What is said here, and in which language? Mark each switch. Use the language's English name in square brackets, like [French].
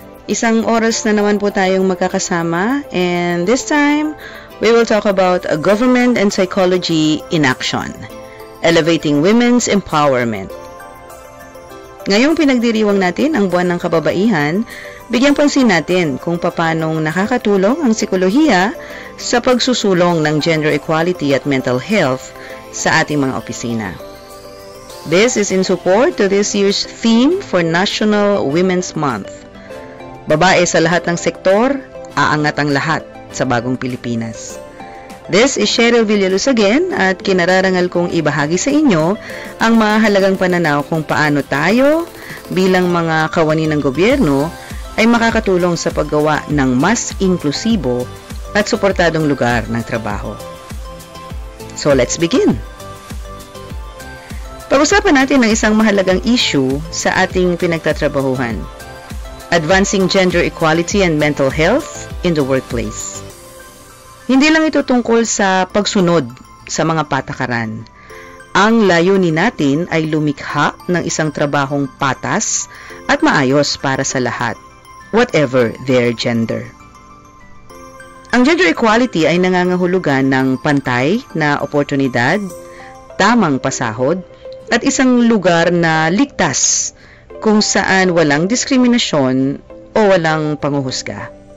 [Filipino] Isang oras na naman po tayong magkakasama, [English] and this time, we will talk about government and psychology in action, elevating women's empowerment. [Filipino] Ngayong pinagdiriwang natin ang buwan ng kababaihan, bigyang pansin natin kung paanong nakakatulong ang psikolohiya sa pagsusulong ng gender equality at mental health sa ating mga opisina. [English] This is in support to this year's theme for National Women's Month. [Filipino] Babae sa lahat ng sektor, aangat ang lahat sa bagong Pilipinas. [English] This is Cheryl Villaluz again [Filipino] at kinararangal kong ibahagi sa inyo ang mahalagang pananaw kung paano tayo bilang mga kawani ng gobyerno ay makakatulong sa paggawa ng mas inklusibo at suportadong lugar ng trabaho. [English] So let's begin! [Filipino] Pag-usapan natin ang isang mahalagang issue sa ating pinagtatrabahuhan. [English] Advancing gender equality and mental health in the workplace. [Filipino] Hindi lang ito tungkol sa pagsunod sa mga patakaran. Ang layunin natin ay lumikha ng isang trabahong patas at maayos para sa lahat, [English] whatever their gender. [Filipino] Ang gender equality ay nangangahulugan ng pantay na oportunidad, tamang pasahod, at isang lugar na ligtas kung saan walang diskriminasyon o walang panghuhusga.